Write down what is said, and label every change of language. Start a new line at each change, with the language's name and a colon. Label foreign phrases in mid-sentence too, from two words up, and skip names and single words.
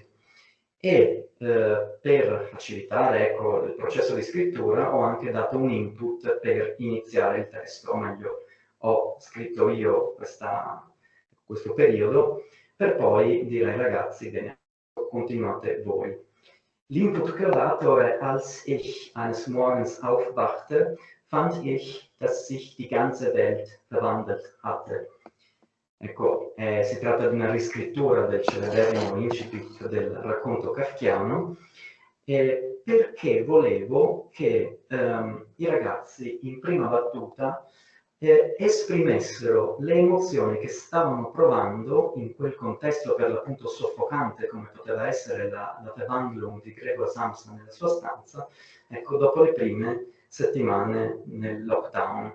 Italian: E per facilitare ecco, il processo di scrittura ho anche dato un input per iniziare il testo, o meglio, ho scritto io questo periodo per poi dire ai ragazzi, bene, continuate voi. L'input che ho dato è:
German: Als ich eines Morgens aufwachte, fand ich, dass sich die ganze Welt verwandelt hatte.
Italian: Ecco, si tratta di una riscrittura del celeberrimo incipit del racconto kafkiano, perché volevo che i ragazzi in prima battuta esprimessero le emozioni che stavano provando in quel contesto per l'appunto soffocante come poteva essere la Verwandlung di Gregor Samsa nella sua stanza, ecco, dopo le prime settimane nel lockdown.